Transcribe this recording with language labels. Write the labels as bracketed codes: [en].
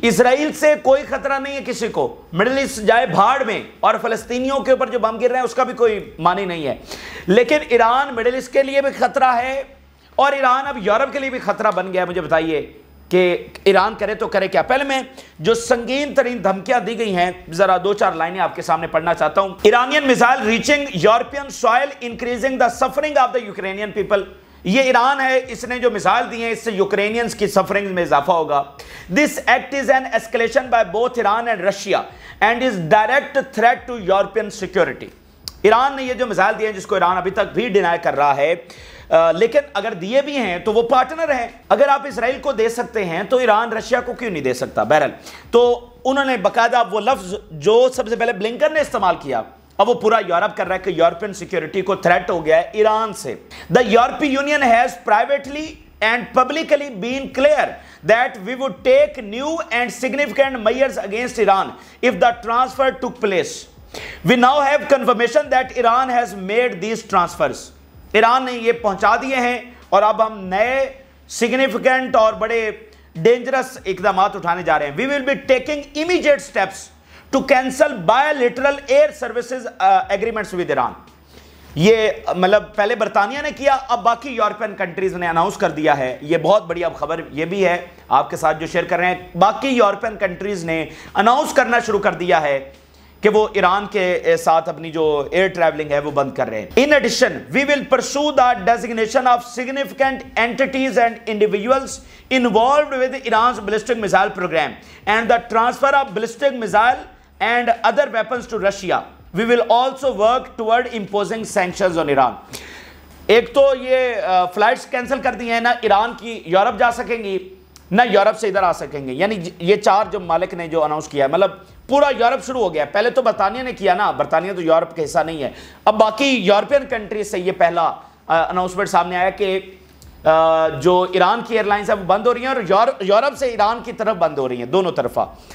[ur] اسرائیل سے کوئی خطرہ نہیں ہے کسی کو, مڈل ایسٹ جائے بھاڑ میں, اور فلسطینیوں کے اوپر جو بم گر رہے ہیں اس کا بھی کوئی معنی نہیں ہے. لیکن ایران مڈل ایسٹ کے لیے بھی خطرہ ہے اور ایران اب یورپ کے لیے بھی خطرہ بن گیا ہے. مجھے بتائیے کہ ایران کرے تو کرے کیا. پہلے میں جو سنگین ترین دھمکیاں دی گئی ہیں ذرا 2-4 لائنیں آپ کے سامنے پڑھنا چاہتا ہوں. [en] Iranian missile reaching European soil increasing the suffering of the Ukrainian people. [ur] یہ ایران ہے, اس نے جو مثال دی ہیں اس سے یوکرینینز کی سفرنگ میں اضافہ ہوگا. [en] This act is an escalation by both Iran and Russia and is direct threat to European security. [ur] Iran نے یہ جو مثال دی ہیں جس کو ایران ابھی تک بھی ڈینائی کر رہا ہے, لیکن اگر دیے بھی ہیں تو وہ پارٹنر ہیں. اگر آپ اسرائیل کو دے سکتے ہیں تو ایران رشیا کو کیوں نہیں دے سکتا. بہرحال تو انہوں نے باقاعدہ وہ لفظ جو سب سے پہلے بلنکن نے استعمال کیا, اب وہ پورا یورپ کر رہا ہے کہ یورپین سیکیورٹی کو تھریٹ ہو گیا ہے ایران سے. [en] The European union has privately and publicly been clear that we would take new and significant measures against Iran if the transfer took place. We now have confirmation that Iran has made these transfers. [ur] Iran نے یہ پہنچا دیے ہیں اور اب ہم نئے significant اور بڑے dangerous اقدامات اٹھانے جا رہے ہیں. [en] We will be taking immediate steps to cancel bilateral air services agreements with Iran. [ur] یہ مطلب پہلے برطانیہ نے کیا, اب باقی یورپین کنٹریز نے اناؤنس کر دیا ہے. یہ بہت بڑی اب خبر یہ بھی ہے آپ کے ساتھ جو شیئر کر رہے ہیں, باقی یورپین کنٹریز نے اناؤنس کرنا شروع کر دیا ہے کہ وہ ایران کے ساتھ اپنی جو ایئر ٹریولنگ ہے وہ بند کر رہے ہیں. [en] In addition, we will pursue the designation of significant entities and individuals involved with Iran's ballistic missile program and the transfer of ballistic missile and other weapons to Russia. We will also work toward imposing sanctions on Iran. [ur] ایک تو یہ flights cancel کر دی ہیں, نہ ایران کی Europe جا سکیں گی نہ یورپ سے ادھر آ سکیں گے. یعنی یہ 4 جو مالک نے جو اناؤنس کیا ہے, مطلب پورا یورپ شروع ہو گیا. پہلے تو برطانیہ نے کیا نا, برطانیہ تو یورپ کا حصہ نہیں ہے. اب باقی یورپین کنٹریز سے یہ پہلا اناؤنسمنٹ سامنے آیا کہ جو ایران کی ایئر لائنز ہیں وہ بند ہو رہی ہیں اور یورپ سے ایران کی طرف بند ہو رہی ہیں, دونوں طرفہ.